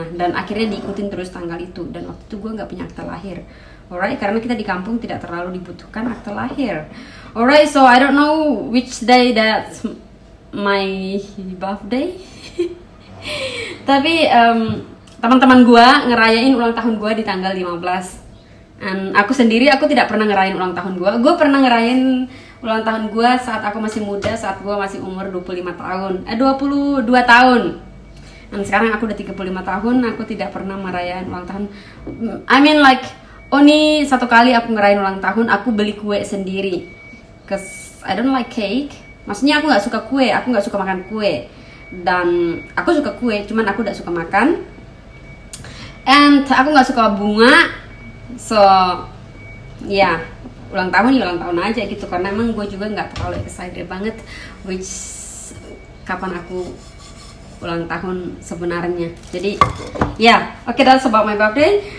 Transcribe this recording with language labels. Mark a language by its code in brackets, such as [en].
[id] Nah dan akhirnya diikutin terus tanggal itu, dan waktu itu gue nggak punya akte lahir. Alright, karena kita di kampung tidak terlalu dibutuhkan akte lahir. [en] Alright, so I don't know which day that's my birthday. [id] Tapi teman-teman gue ngerayain ulang tahun gue di tanggal 15. Dan aku sendiri, aku tidak pernah ngerayain ulang tahun gue. Gue pernah ngerayain ulang tahun gue saat aku masih muda, saat gue masih umur 22 tahun. Dan sekarang aku udah 35 tahun, aku tidak pernah merayain ulang tahun. [en] I mean like, only [id] satu kali aku ngerayain ulang tahun, aku beli kue sendiri. [en] Cause I don't like cake. [id] Maksudnya aku gak suka kue, aku gak suka makan kue. Dan aku suka kue, cuman aku gak suka makan. And aku gak suka bunga. So ya, ulang tahun ya ulang tahun aja gitu. Karena emang gue juga gak terlalu excited banget which kapan aku ulang tahun sebenarnya. Jadi ya, oke, [en] that's about my birthday.